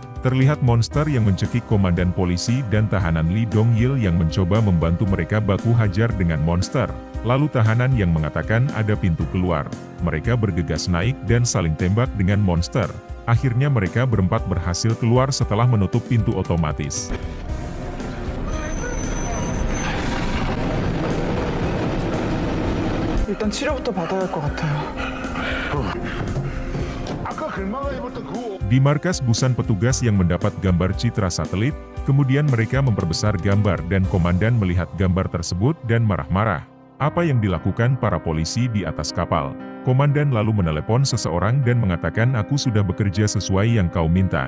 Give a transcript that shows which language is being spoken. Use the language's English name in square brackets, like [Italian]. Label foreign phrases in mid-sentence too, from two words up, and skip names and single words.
[Indonesian] Terlihat monster yang mencekik komandan polisi dan tahanan Lee Dong-il yang mencoba membantu mereka baku hajar dengan monster. Lalu tahanan yang mengatakan ada pintu keluar. Mereka bergegas naik dan saling tembak dengan monster. Akhirnya mereka berempat berhasil keluar setelah menutup pintu otomatis. [Korean] 일단 치료부터 받아야 할 것 같아요. [Indonesian] Di markas Busan petugas yang mendapat gambar citra satelit, kemudian mereka memperbesar gambar dan komandan melihat gambar tersebut dan marah-marah. Apa yang dilakukan para polisi di atas kapal? Komandan lalu menelepon seseorang dan mengatakan aku sudah bekerja sesuai yang kau minta.